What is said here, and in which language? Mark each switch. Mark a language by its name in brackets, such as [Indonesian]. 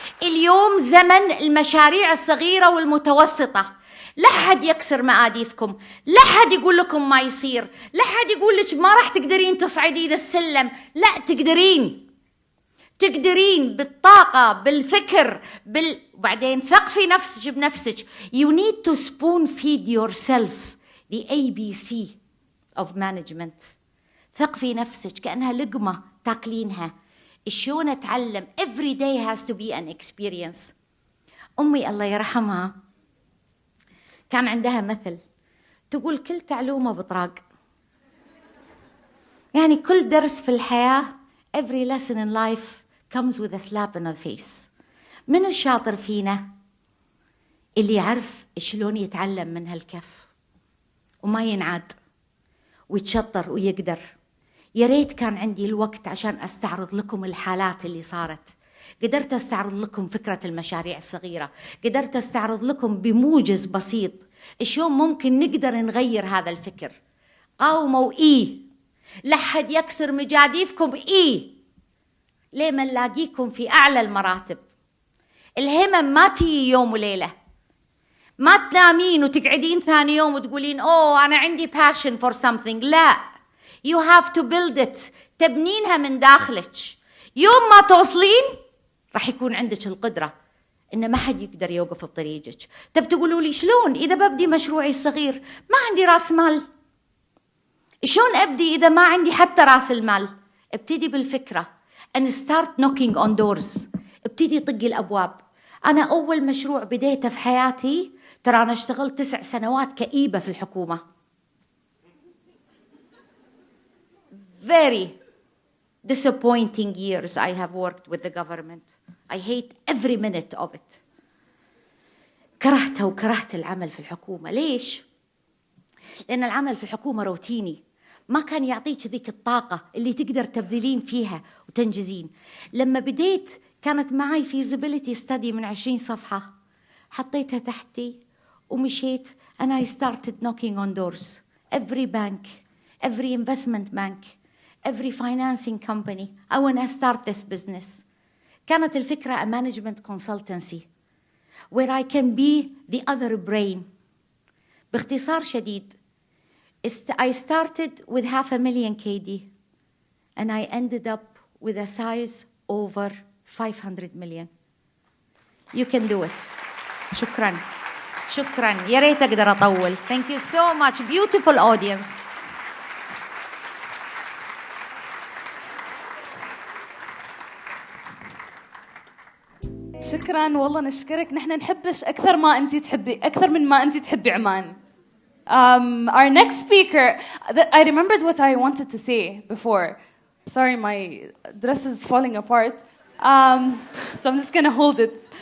[Arabic] اليوم زمن المشاريع الصغيرة والمتوسطة. لا حد يكسر مقاديفكم، لا حد يقول لكم ما يصير، لا حد يقول لك ما راح تقدرين تصعدين السلم. لا، تقدرين بالطاقة، بالفكر، وبعدين ثقفي نفسك بنفسك. [English] You need to spoon feed yourself the ABC of management. [Arabic] ثقفي نفسك كأنها لقمة تاكلينها. شلون أتعلم؟ [English] every day has to be an experience. [Arabic] أمي الله يرحمها كان عندها مثل تقول كل تعلومة بطراق. يعني كل درس في الحياة [English] every lesson in life comes with a slap in the face. [Arabic] من الشاطر فينا اللي يعرف شلون يتعلم من هالكف وما ينعاد ويتشطر ويقدر. يا ريت كان عندي الوقت عشان أستعرض لكم الحالات اللي صارت. قدرت أستعرض لكم فكرة المشاريع الصغيرة، قدرت أستعرض لكم بموجز بسيط شلون ممكن نقدر نغير هذا الفكر. قاوموا لا حد يكسر مجاديفكم ليه ما نلاقيكم في أعلى المراتب. الهمم ما تيجي يوم وليلة. ما تنامين وتقعدين ثاني يوم وتقولين أنا عندي [English] passion for something. لا، you have to build it. [Arabic] تبنينها من داخلك. يوم ما توصلين راح يكون عندك القدرة إن ما حد يقدر يوقف بطريقك. طب تقولوا لي شلون إذا ببدي مشروعي الصغير ما عندي رأس مال؟ شلون أبدي إذا ما عندي حتى رأس المال؟ ابتدي بالفكرة [English] and start knocking on doors. [Arabic] ابتدي طقي الأبواب. أنا أول مشروع بديته في حياتي، ترى أنا اشتغلت 9 سنوات كئيبة في الحكومة. [English] Very disappointing years I have worked with the government. I hate every minute of it. [Arabic] كرهته وكرهت العمل في الحكومة. ليش؟ لأن العمل في الحكومة روتيني، ما كان يعطيك ذيك الطاقة اللي تقدر تبذلين فيها وتنجزين. لما بديت كانت معي [English] feasibility study [Arabic] من 20 صفحة، حطيتها تحتي ومشيت [English] and I started knocking on doors. Every bank, every investment bank, every financing company. I want to start this business. [Arabic] كانت الفكرة [English] a management consultancy where I can be the other brain. [Arabic] باختصار شديد [English] I started with 500,000 KD and I ended up with a size over 500 million. You can do it. [Arabic] شكرا شكرا. يا ريت أقدر أطول. [English] Thank you so much. Beautiful audience. [Arabic] شكرا والله نشكرك. نحن نحبش أكثر ما أنت تحبي، أكثر من ما أنت تحبي عمان. [English] Our next speaker, I remembered what I wanted to say before. Sorry, my dress is falling apart. So I'm just going to hold it.